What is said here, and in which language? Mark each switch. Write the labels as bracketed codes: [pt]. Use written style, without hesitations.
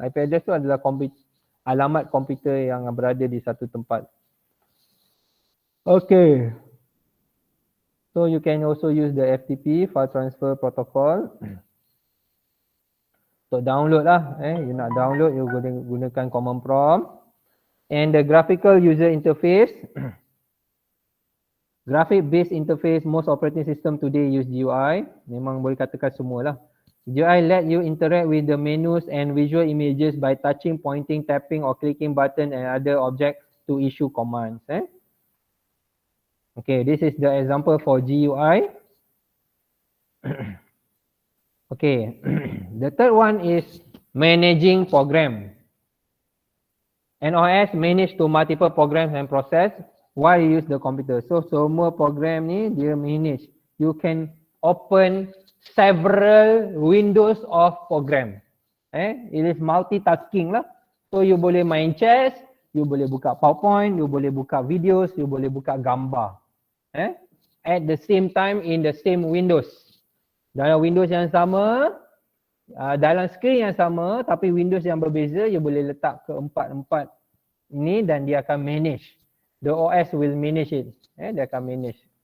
[ms] IP address tu adalah alamat komputer yang berada di satu tempat. [en] Okay. So you can also use the FTP, file transfer protocol. [ms] So download lah, you nak download, you gunakan command prompt. [en] And the graphical user interface. Graphic based interface, most operating system today use GUI. [ms] Memang boleh katakan semua lah. [en] GUI let you interact with the menus and visual images by touching, pointing, tapping or clicking button and other objects to issue commands. Okay, this is the example for GUI. Okay, the third one is managing program. An OS manage to multiple programs and process while you use the computer. [ms] So semua program ni dia manage. [en] You can open several windows of program. It is multitasking lah. [ms] So you boleh main chess, you boleh buka PowerPoint, you boleh buka videos, you boleh buka gambar. [en] At the same time in the same windows. [ms] Dalam windows yang sama, dalam screen yang sama tapi windows yang berbeza, you boleh letak ke empat ini dan dia akan manage. [en] The OS will manage it. [ms] Dia akan manage.